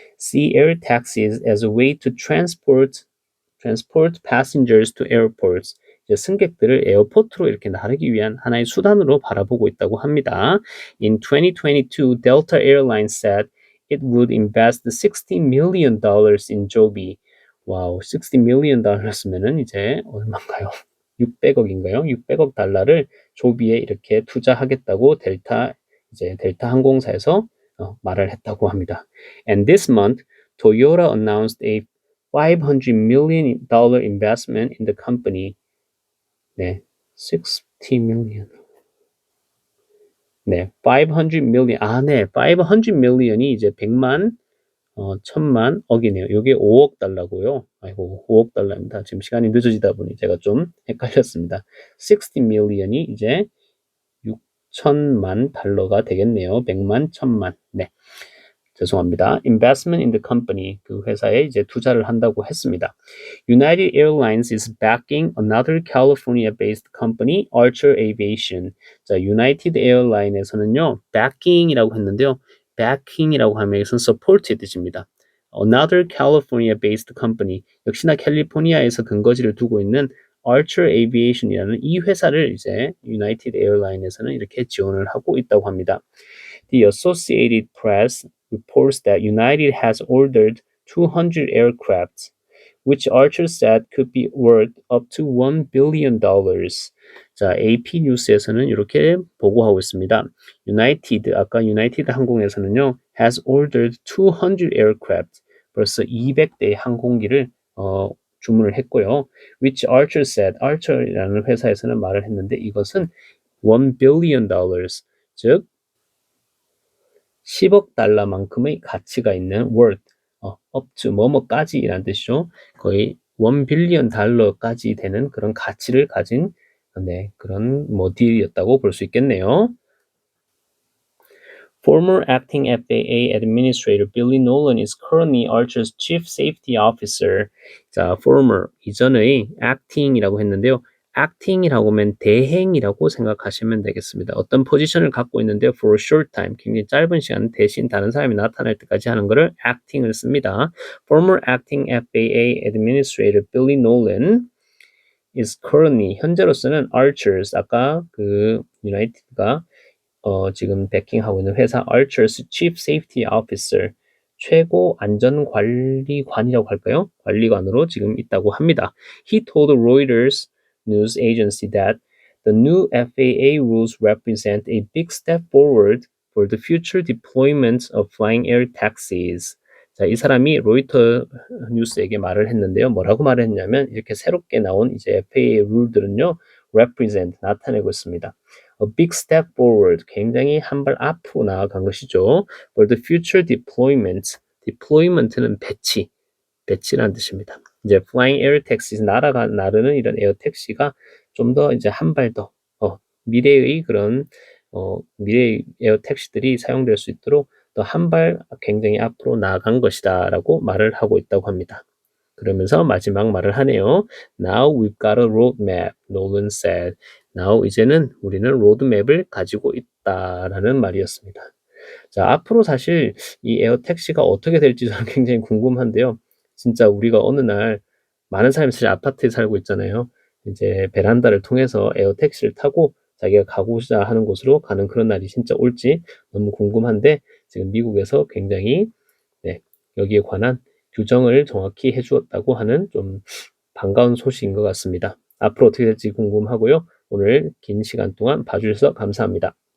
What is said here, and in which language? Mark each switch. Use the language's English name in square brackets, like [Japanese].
[English] See air taxis as a way to transport passengers to airports. [Korean] 이제 승객들을 에어포트로 이렇게 나르기 위한 하나의 수단으로 바라보고 있다고 합니다. [English] In 2022, Delta Airlines said it would invest $60 million in Joby. [Korean] 와우, $60 million면은 이제 얼마인가요? 600억인가요? 600억 달러를 조비에 이렇게 투자하겠다고 델타 항공사에서 말을 했다고 합니다. [English] And this month, Toyota announced a $500 million investment in the company. [Korean] 네, 60 million. 네, 500 million. 네, 500 million이 이제 100만, 1000만 억이네요. 이게 5억 달러고요. 아이고, 5억 달러입니다. 지금 시간이 늦어지다 보니 제가 좀 헷갈렸습니다. 60 million이 이제 6천만 달러가 되겠네요. 100만, 1000만. 네. 죄송합니다. [English] Investment in the company. [Korean] 그 회사에 이제 투자를 한다고 했습니다. [English] United Airlines is backing another California-based company, Archer Aviation. [Korean] 자, United Airlines에서는요, backing이라고 했는데요. backing이라고 하면 이것은 support의 뜻입니다. [English] Another California-based company. [Korean] 역시나 캘리포니아에서 근거지를 두고 있는 Archer Aviation이라는 이 회사를 이제 United Airlines에서는 이렇게 지원을 하고 있다고 합니다. [English] The Associated Press reports that United has ordered 200 aircraft, which Archer said could be worth up to $1 billion. [Korean] 자, AP 뉴스에서는 이렇게 보고하고 있습니다. 아까 유나이티드 항공에서는요, [English] has ordered 200 aircraft, [Korean] 벌써 200대의 항공기를 주문을 했고요. [English] Which Archer said, [Korean] Archer이라는 회사에서는 말을 했는데 이것은 $1 billion, 즉 10억 달러만큼의 가치가 있는 worth, up to 뭐뭐까지라는 뜻이죠. 거의 1 빌리언 달러까지 되는 그런 가치를 가진 그런 딜이었다고 볼 수 있겠네요. [English] Former acting FAA administrator Billy Nolan is currently Archer's chief safety officer. [Korean] 자, former 이전의 acting이라고 했는데요. acting이라고 하면 대행이라고 생각하시면 되겠습니다. 어떤 포지션을 갖고 있는데요. [English] for a short time, [Korean] 굉장히 짧은 시간 대신 다른 사람이 나타날 때까지 하는 것을 acting을 씁니다. [English] Former acting FAA administrator Billy Nolan is currently [Korean] 현재로서는 Archer's 아까 그 유나이티드가 지금 backing 하고 있는 회사 Archer's Chief Safety Officer 최고 안전관리관이라고 할까요? 관리관으로 지금 있다고 합니다. [English] He told Reuters news agency that the new FAA rules represent a big step forward for the future deployment of flying air taxis. [Korean] 자, 이 사람이 로이터 뉴스에게 말을 했는데요. 뭐라고 말을 했냐면 이렇게 새롭게 나온 이제 FAA 룰들은요. represent 나타내고 있습니다. [English] A big step forward [Korean] 굉장히 한 발 앞으로 나아간 것이죠. [English] For the future deployment [Korean] deployment는 배치라는 뜻입니다. 이제 flying air taxis 나르는 이런 에어 택시가 좀 더 이제 한 발 더 미래의 그런 미래의 에어 택시들이 사용될 수 있도록 더 한 발 굉장히 앞으로 나아간 것이다라고 말을 하고 있다고 합니다. 그러면서 마지막 말을 하네요. [English] Now we've got a roadmap, Nolan said. [Korean] Now 이제는 우리는 로드맵을 가지고 있다라는 말이었습니다. 자, 앞으로 사실 이 에어 택시가 어떻게 될지 저는 굉장히 궁금한데요. 진짜 우리가 어느 날 많은 사람이 사실 아파트에 살고 있잖아요. 이제 베란다를 통해서 에어 택시를 타고 자기가 가고자 하는 곳으로 가는 그런 날이 진짜 올지 너무 궁금한데 지금 미국에서 굉장히 여기에 관한 규정을 정확히 해주었다고 하는 좀 반가운 소식인 것 같습니다. 앞으로 어떻게 될지 궁금하고요. 오늘 긴 시간 동안 봐주셔서 감사합니다.